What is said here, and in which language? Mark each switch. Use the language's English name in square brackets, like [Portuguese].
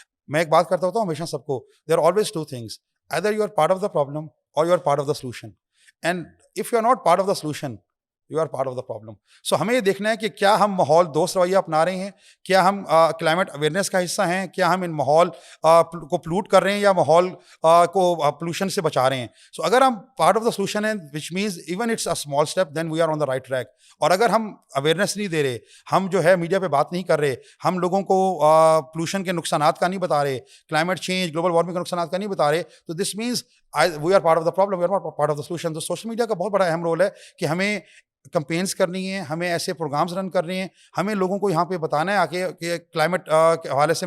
[Urdu] میں ایک بات کرتا ہوتا ہوں ہمیشہ سب کو, [English] There are always two things, either you are part of the problem اور you are part of the solution, and if you are not part of the solution you are part of the problem. [Urdu] سو ہمیں یہ دیکھنا ہے کہ کیا ہم ماحول دوست رویہ اپنا رہے ہیں, کیا ہم کلائمیٹ اویئرنیس کا حصہ ہیں, کیا ہم ان ماحول کو پلوٹ کر رہے ہیں یا ماحول کو پولوشن سے بچا رہے ہیں. [English] so [Urdu] اگر ہم [English] Part of the solution ہیں which means even it's a small step, then we are on the right track. [Urdu] اور اگر ہم اویئرنیس نہیں دے رہے, ہم جو ہے میڈیا پہ بات نہیں کر رہے, ہم لوگوں کو پولوشن کے نقصانات کا نہیں بتا رہے, کلائمیٹ چینج گلوبل وارمنگ کے نقصانات کا نہیں بتا رہے, تو [English] This means we are part of the problem, we are not part of the solution. [Urdu] تو سوشل میڈیا کا بہت بڑا اہم رول ہے کہ ہمیں کمپینس کرنی ہے, ہمیں ایسے پروگرامز رن کرنے ہیں, ہمیں لوگوں کو یہاں پہ بتانا ہے آ کے کہ کلائمیٹ کے حوالے سے.